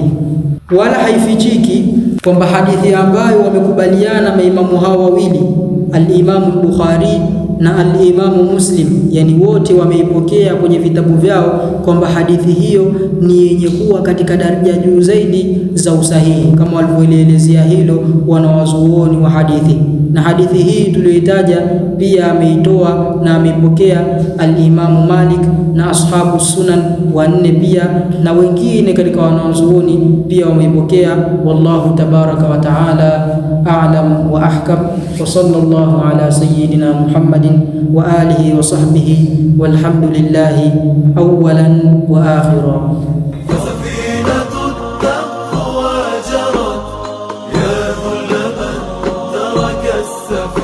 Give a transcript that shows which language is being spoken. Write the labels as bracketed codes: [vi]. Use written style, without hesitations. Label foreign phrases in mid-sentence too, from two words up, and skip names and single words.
[sw] Wala haifichiki kwamba hadithi ambayo wamekubaliana maimamu hao wawili, al-Imamu al-Bukhari na al-Imamu Muslim, yani wote wameipokea kwenye vitabu vyao kwamba hadithi hiyo ni yenye kuwa katika daraja juu zaidi za usahihi, kama walivyoelezea hilo wanawazuoni wa hadithi. Na hadithi hii tuliyoitaja pia ameitoa na ameipokea al-Imamu Malik na [ar] أصحاب السنن [sw] wanne pia, na wengine katika wanazuoni pia wameipokea. [ar] والله تبارك وتعالى أعلم وأحكم، وصلى الله على سيدنا محمد وآله وصحبه والحمد لله أولا وآخرا. السلام